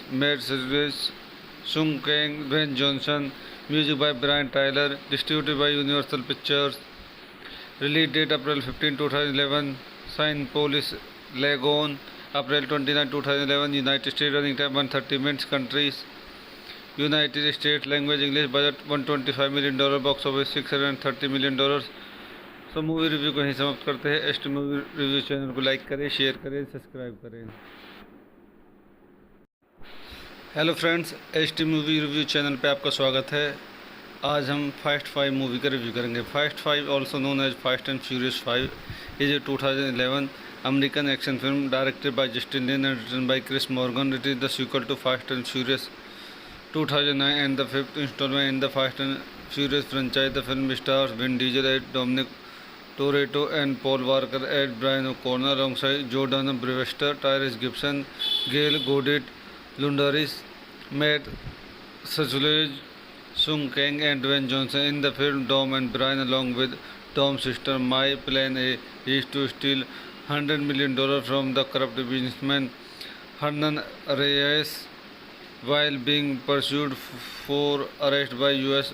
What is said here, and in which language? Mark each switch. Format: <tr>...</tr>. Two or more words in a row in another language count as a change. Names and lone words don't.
<en>Matt Cyrus, Sung Kang, Dwayne Johnson, music by Brian Tyler, distributed by Universal Pictures, release date April 15, 2011, signed Police Lagoon, April 29, 2011, United States, running time 130 minutes, countries, United States, language English, budget $125 million, box office $630 million.</en> <hi>सो</hi> <en>movie review</en> <hi>को यहीं समाप्त करते हैं। एस टी मूवी रिव्यू चैनल को लाइक करें, शेयर करें, सब्सक्राइब करें।</hi> <en>hello friends,</en> <hi>एस टी मूवी रिव्यू चैनल पे आपका स्वागत है। आज हम फास्ट 5 मूवी का रिव्यू करेंगे।</hi> <en>Fast 5 also known as Fast and Furious 5 is a 2011 American action film directed by Justin Lin and written by Chris Morgan. It is the sequel to Fast and Furious 2009 and the fifth installment in the Fast and Furious franchise. The film stars Vin Diesel as Dominic Toretto and Paul Walker as Brian O'Conner, alongside Jordan Brewster, Tyrese Gibson, Gal Godet, Lundaris, Matt Sajules, Sung Kang and Dwayne Johnson. In the film, Dom and Brian, along with Dom's sister Mai, plan is to steal $100 million from the corrupt businessman Hernan Reyes, while being pursued for arrest by U.S.</en>